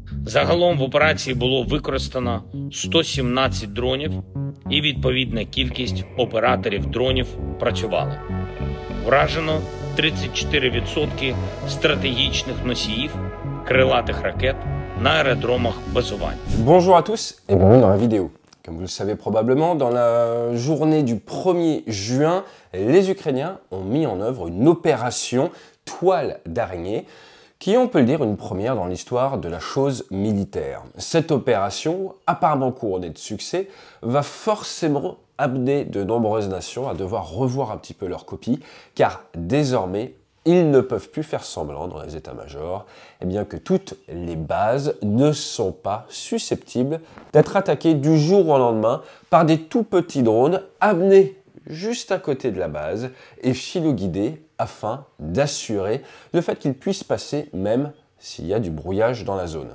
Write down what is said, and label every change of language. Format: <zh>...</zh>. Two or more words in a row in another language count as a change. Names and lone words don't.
<uk>Загалом в операції було використано 117 дронів і відповідна кількість операторів дронів працювала. Вражено 34% стратегічних носіїв крилатих ракет на аеродромах базування.</uk> <fr>Bonjour à tous et bienvenue dans la vidéo. Comme vous le savez probablement, dans la journée du 1er juin, les Ukrainiens ont mis en œuvre une opération toile d'araignée qui est, on peut le dire, une première dans l'histoire de la chose militaire. Cette opération, apparemment couronnée de succès, va forcément amener de nombreuses nations à devoir revoir un petit peu leur copie, car désormais, ils ne peuvent plus faire semblant dans les états-majors que toutes les bases ne sont pas susceptibles d'être attaquées du jour au lendemain par des tout petits drones amenés juste à côté de la base et philo-guidés afin d'assurer le fait qu'ils puissent passer même s'il y a du brouillage dans la zone.</fr>